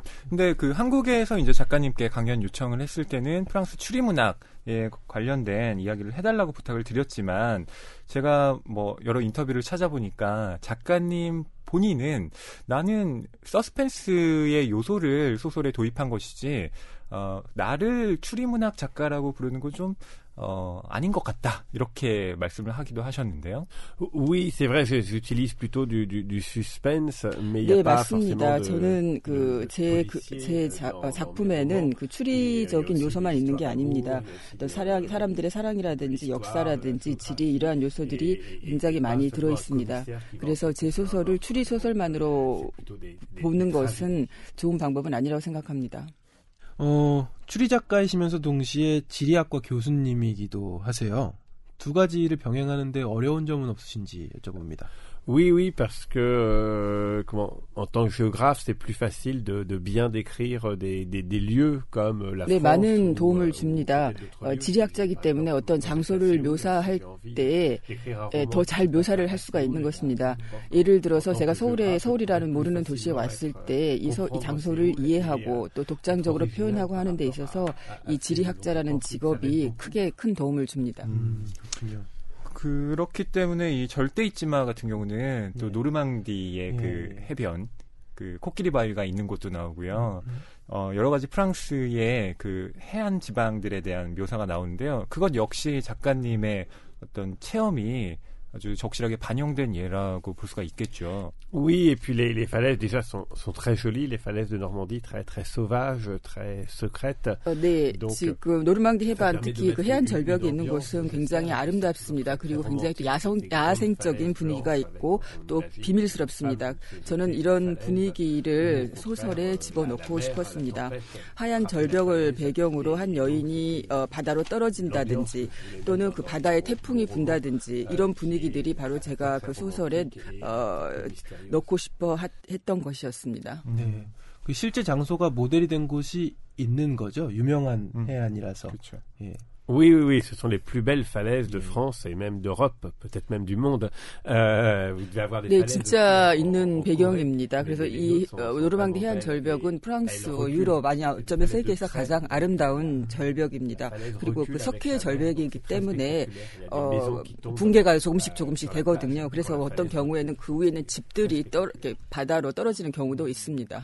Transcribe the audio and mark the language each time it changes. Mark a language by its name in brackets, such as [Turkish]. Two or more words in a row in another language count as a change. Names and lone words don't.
[Korean] 근데 그 한국에서 이제 작가님께 강연 요청을 했을 때는 프랑스 추리문학에 관련된 이야기를 해달라고 부탁을 드렸지만 제가 뭐 여러 인터뷰를 찾아보니까 작가님 본인은 나는 서스펜스의 요소를 소설에 도입한 것이지 나를 추리문학 작가라고 부르는 건 좀 아닌 것 같다 이렇게 말씀을 하기도 하셨는데요. [French] Oui, c'est vrai, j'utilise plutôt du suspense, mais il y a [Korean] 네, [French] pas [Korean] 맞습니다. [French] forcément [Korean] 저는 제 작품에는 그 추리적인 요소만 있는 게 아닙니다. 어떤 사람들의 사랑이라든지 역사라든지 지리 이러한 요소들이 굉장히 많이 들어 있습니다. 그래서 제 소설을 추리 소설만으로 보는 것은 좋은 방법은 아니라고 생각합니다. 추리 작가이시면서 동시에 지리학과 교수님이기도 하세요. 두 가지를 병행하는데 어려운 점은 없으신지 여쭤봅니다. [French] Oui, parce que en tant que géographe, c'est plus facile de bien décrire des lieux comme la France. [Korean] 네, 많은 도움을 줍니다. 지리학자이기 때문에 어떤 장소를 묘사할 때 더 잘 묘사를 할 수가 있는 것입니다. 예를 들어서 제가 서울이라는 모르는 도시에 왔을 때 이 장소를 이해하고 또 독창적으로 표현하고 하는 데 있어서 이 지리학자라는 직업이 큰 도움을 줍니다. 그렇군요. 그렇기 때문에 이 절대 잊지마 같은 경우는 또 노르망디의 그 해변, 그 코끼리 바위가 있는 곳도 나오고요. 여러 가지 프랑스의 그 해안 지방들에 대한 묘사가 나오는데요. 그것 역시 작가님의 어떤 체험이 아주 적실하게 반영된 예라고 볼 수가 있겠죠. [French] Oui, et puis les falaises déjà sont très jolies, les falaises de Normandie très très sauvages, très secrètes. [Korean] 네, [French] Donc, [Korean] 지금 노르망디 해안 [French] ça permet [Korean] 특히 [French] de [Korean] 그 [French] mettre [Korean] 해안 [French] une [Korean] 절벽에 있는 [French] ambiance, [Korean] 곳은 굉장히 아름답습니다. 그리고 굉장히 또 야생적인 분위기가 있고 또 비밀스럽습니다. 저는 이런 분위기를 소설에 집어넣고 싶었습니다. 하얀 절벽을 배경으로 한 여인이 바다로 떨어진다든지 또는 그 바다에 태풍이 분다든지 이런 분위기들이 바로 제가 그 소설에 넣고 싶어 했던 것이었습니다. 네. 그 실제 장소가 모델이 된 곳이 있는 거죠. 유명한 해안이라서. 그렇죠. 예. [French] Oui, oui, oui, ce sont les plus belles falaises de France et même d'Europe, peut-être même du monde. Vous devez avoir des [Korean] 네, [French] falaises [Korean] 진짜 있는 배경입니다. 그래서 이 노르망디 해안 절벽은 프랑스, 유럽, 아니 어쩌면 세계에서 가장 아름다운 절벽입니다. 그리고 그 석회 절벽이기 때문에 붕괴가 조금씩 되거든요. 그래서 어떤 경우에는 그 위에는 집들이 이렇게 바다로 떨어지는 경우도 있습니다.